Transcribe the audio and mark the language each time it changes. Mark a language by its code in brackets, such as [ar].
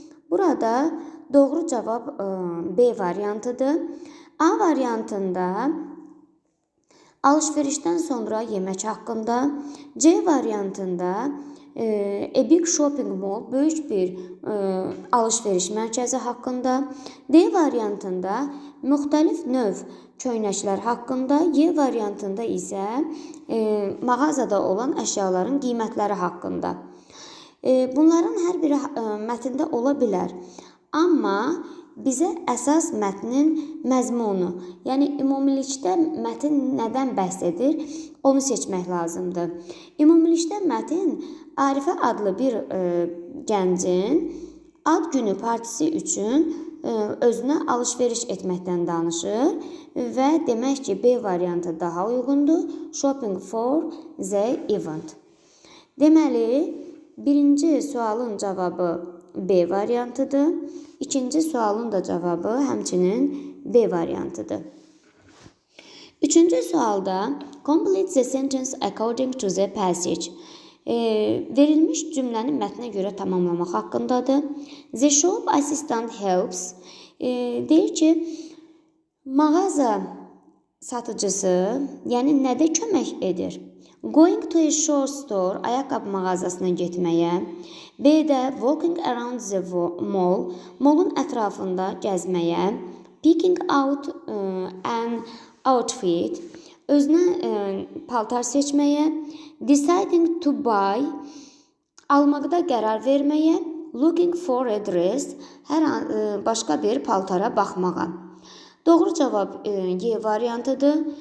[az] Burada doğru cavab B variantıdır. A variantında alış-verişdən sonra yemək haqqında, C variantında [en] a big shopping mall, [az] böyük bir alış-veriş mərkəzi haqqında, D variantında müxtəlif növ köynəklər haqqında, Y variantında isə mağazada olan əşyaların qiymətləri haqqında. Bunların hər biri mətndə ola bilər. Amma bizə əsas mətnin məzmunu, yəni ümumilikdə mətn nədən bəhs edir, onu seçmək lazımdır. Ümumilikdə mətn Arifə adlı bir gəncin ad günü partisi üçün özünə alış-veriş etməkdən danışır və demək ki, B variantı daha uyğundur. [en] Shopping for the event. [az] Deməli, birinci sualın cavabı B variantıdır. İkinci sualın da cavabı həmçinin B variantıdır. Üçüncü sualda [en] complete the sentence according to the passage. [az] Verilmiş cümləni mətnə görə tamamlamaq haqqındadır. [en] The shop assistant helps. [az] Deyir ki, mağaza satıcısı, yəni nədə kömək edir? [en] Going to a shoe store, [az] ayaqqabı mağazasına getməyə. B-də [en] walking around the mall, [az] mallun ətrafında gəzməyə. [en] Picking out an outfit, [az] özünə paltar seçməyə. [en] Deciding to buy, [az] almaqda qərar verməyə. [en] Looking for a dress, [az] başqa bir paltara baxmağa. Doğru cavab Y variantıdır.